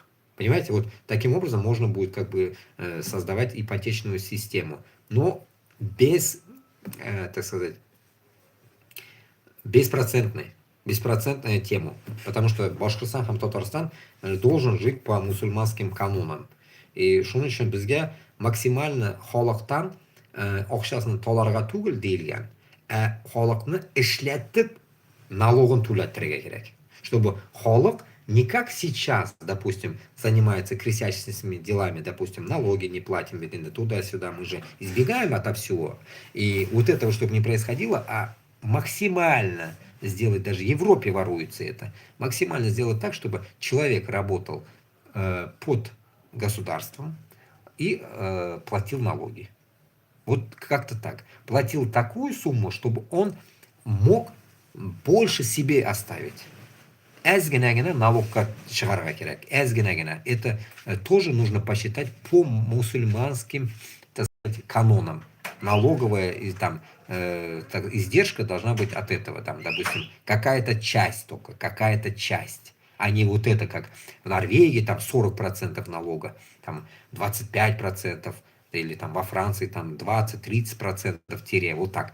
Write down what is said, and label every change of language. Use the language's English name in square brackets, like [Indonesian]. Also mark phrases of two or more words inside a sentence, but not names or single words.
[Russian] Понимаете, вот таким образом можно будет как бы создавать ипотечную систему. Но без, так сказать, беспроцентную тему. Потому что Башкортостан һәм Татарстан должен жить по мусульманским канонам. [Tatar] И шуның өчен безгә максимально халыктан акчасын таларга түгел диелгән, ә халыкны эшләтеп налогын түләтергә кирәк. [Russian] Чтобы халык не как сейчас, допустим, занимается крестьянскими делами, допустим, налоги не платим, туда-сюда, мы же избегаем от всего. И вот этого, чтобы не происходило, а максимально сделать, даже в Европе воруется это, максимально сделать так, чтобы человек работал под государством и платил налоги. Вот как-то так. Платил такую сумму, чтобы он мог больше себе оставить. [Tatar] Әз-генә налогка чыгарга кирәк. Әз-генә. [Russian] Это тоже нужно посчитать по мусульманским, так сказать, канонам. Налоговая и там издержка должна быть от этого, там, допустим, какая-то часть только, какая-то часть, а не вот это, как в Норвегии, там 40% налога, там 25%, или там во Франции там 20-30% тире, вот так.